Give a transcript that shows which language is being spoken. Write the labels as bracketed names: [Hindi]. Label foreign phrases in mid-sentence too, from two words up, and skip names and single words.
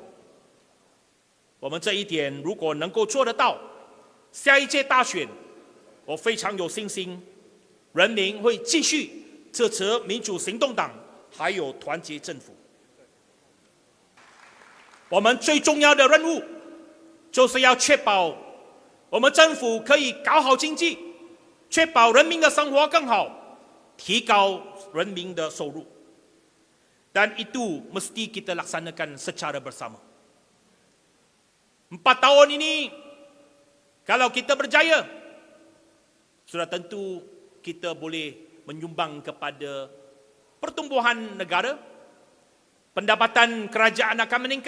[Chinese] 我们这一点如果能够做得到，下一届大选，我非常有信心，人民会继续支持民主行动党还有团结政府。我们最重要的任务，就是要确保我们政府可以搞好经济，确保人民的生活更好，提高人民的收入。 [Malay] Dan itu mesti kita laksanakan secara bersama. 4 tahun ini, kalau kita berjaya, sudah tentu kita boleh menyumbang kepada pertumbuhan negara, pendapatan kerajaan akan meningkat.